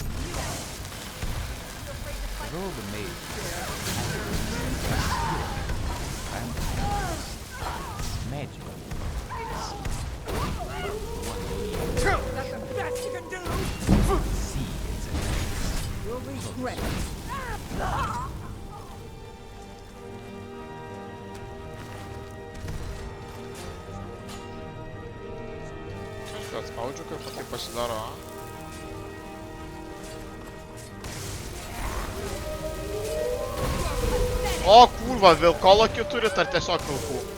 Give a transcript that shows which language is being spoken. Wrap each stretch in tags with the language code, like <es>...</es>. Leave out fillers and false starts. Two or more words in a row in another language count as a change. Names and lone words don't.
<en>Roll the maid. Magic. That's the best you can do! You'll regret it.</en> <lt>Kažką atspaudžiu, kad tai pasidaro, a? O, kurva, vilkolakių turit ar tiesiog vilkų?</lt>